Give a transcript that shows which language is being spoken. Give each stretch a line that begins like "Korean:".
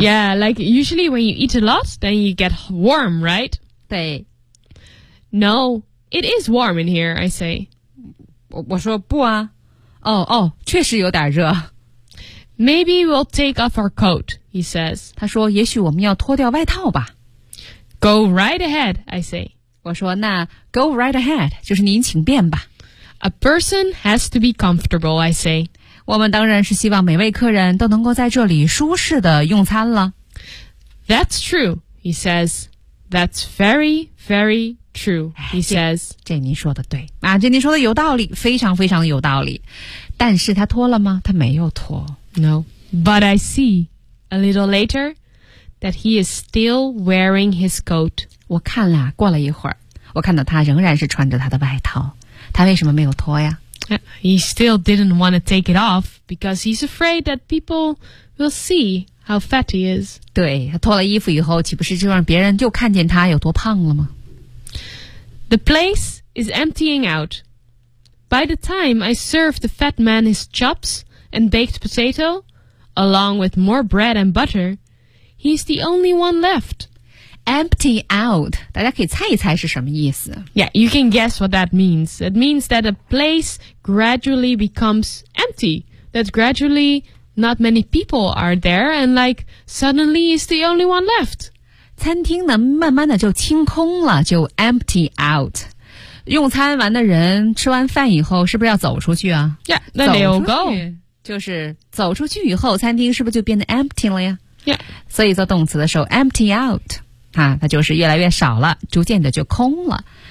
English: Yeah, like, usually when you eat a lot, then you get warm, right?
Chinese: 对。
English: No, it is warm in here, I say.
Chinese: 我说不啊。哦,确实有点热。
English: Maybe we'll take off our coat, he says.
Chinese: 他说也许我们要脱掉外套吧。
English: Go right ahead, I say.
Chinese: 我说那
English: go right ahead,
Chinese: 就是您请便吧。
English: A person has to be comfortable, I say.
Chinese: 我们当然是希望每位客人都能够在这里舒适的用餐了。
English: That's true, he says. That's very, very true, he says.
Chinese: 这您说的对。啊，这您说的有道理，非常非常的有道理。但是他脱了吗？他没有脱。
English: No, but I see a little later that he is still wearing his coat.
Chinese: 我看了，过了一会儿，我看到他仍然是穿着他的外套。他为什么没有脱呀？
English: He still didn't want to take it off because he's afraid that people will see how fat he is.
Chinese: 对，他脱了衣服以后，岂不是就让别人就看见他有多胖了吗？
English: The place is emptying out. By the time I serve the fat man his chops,and baked potato, along with more bread and butter, he's the only one left. Empty out.
Chinese: 大家可以猜一猜是什么意思。
English: Yeah, you can guess what that means. It means that a place gradually becomes empty. That gradually not many people are there, and like, suddenly he's the only one left.
Chinese: 餐厅呢，慢慢的就清空了，就
English: empty out.
Chinese: 用餐完的人吃完饭以后，是不是要走出去啊？
English: Yeah, then they'll go.
Chinese: 就是走出去以后，餐厅是不是就变得 empty 了呀？
English: Yeah.
Chinese: 所以做动词的时候
English: empty out
Chinese: 啊，它就是越来越少了，逐渐的就空了。